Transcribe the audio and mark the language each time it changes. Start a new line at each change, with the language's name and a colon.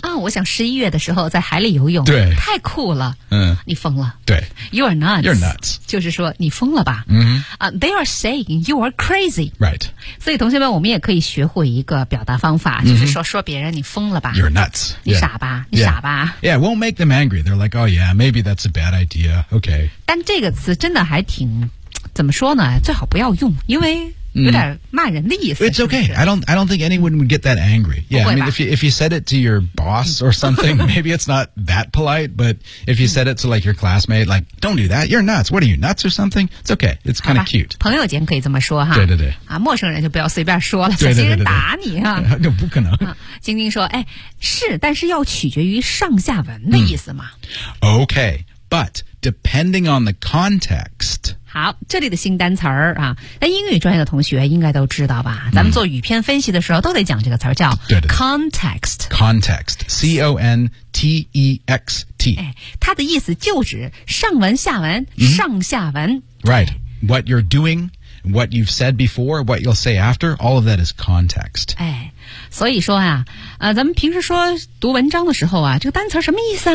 Chinese: 啊、哦，我想11月的时候在海里游泳。对，太酷了。嗯，你疯了。对
English: ，you are nuts. You're nuts.
Chinese: 就是说你疯了吧？嗯、mm-hmm.
English: ，they are saying you are crazy. Right.
Chinese: 所以同学们，我们也可以学会一个表达方法，就是说、mm-hmm. 说别人你疯了吧
English: ？You're nuts.
Chinese: 你傻吧？
English: Yeah.
Chinese: 你傻吧
English: ？Yeah, it won't make them angry. They're like, oh yeah, maybe that's a bad idea. Okay.
Chinese: 但这个词真的还挺。怎么说呢最好不要用因为有点骂人的意思、
English: mm. It's okay.
Chinese: 是不是
English: I don't think anyone would get that angry. Yeah, I mean, if you said it to your boss or something, maybe it's not that polite, but if you said it to like your classmate, like, don't do that. You're nuts. What are you, nuts or something? It's okay. It's kind of cute.
Chinese: 朋友间可以这么说哈。对对对。啊，陌生人就不要随便说了小心人打你啊。那不可能。晶晶说哎是但是要取决于上下文的意思嘛。
English: Okay, but depending on the context,
Chinese: 好这里的新单词儿啊那英语专业的同学应该都知道吧咱们做语篇分析的时候都得讲这个词儿叫 context。
English: context, C-O-N-T-E-X-T、哎。
Chinese: 它的意思就指上文下文、 mm-hmm. 上下文。
English: Right, what you're doing, what you've said before, what you'll say after, all of that is context.
Chinese: 哎所以说啊咱们平时说读文章的时候啊这个单词什么意思啊、